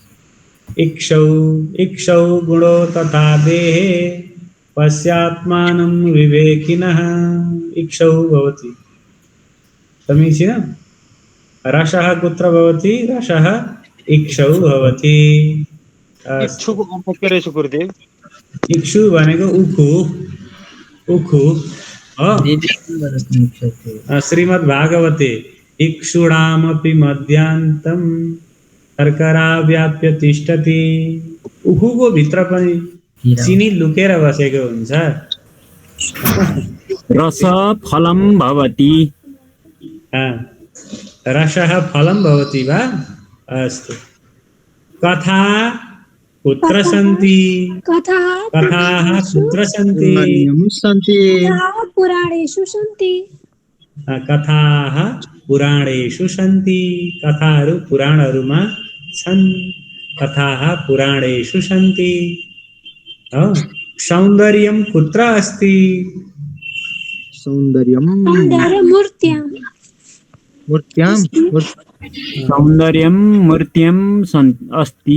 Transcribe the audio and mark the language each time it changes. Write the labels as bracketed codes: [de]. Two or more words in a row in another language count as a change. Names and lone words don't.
[sa] इक्षौ। इक्षौ गुणो तथा देहे। पश्यात्मानं विवेकिनः इक्षौ भवति। समीचीनं। रसः कुत्र भवति? रसः इक्षौ भवति। [ne] इच्छुको अर्थ के रहेछ गुरुदेव? इक्षु भनेको उखु उखु हो। [sa] श्रीमद्भागवते इक्षुणामपि मध्यान्तं शर्करा व्याप्य तिष्ठति। [ne] उखुको भित्र पनि चिनी लुकेर बसेको हुन्छ। [sa] रस फलं भवति। रसः फलं भवति वा? अस्तु। कथा कुत्र सन्ति? कथाः कुत्र सन्ति? पुराणेषु सन्ति। कथाः पुराणेषु सन्ति। [ne] कथाहरू पुराणहरूमा छन्। [sa] कथाः पुराणेषु सन्ति। सौन्दर्यं कुत्र अस्ति? सौन्दर्यं मूर्त्याम् अस्ति।